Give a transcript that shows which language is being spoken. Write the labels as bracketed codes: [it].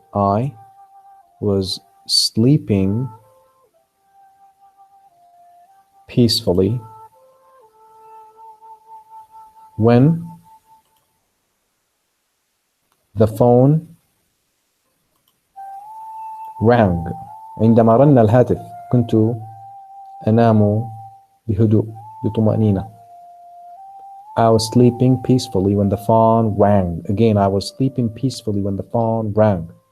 [en] I was sleeping peacefully when the phone rang. [ar] عندما رن الهاتف كنت أنام بهدوء بطمأنينة. [en] I was sleeping peacefully when the phone rang. Again, I was sleeping peacefully when the phone rang.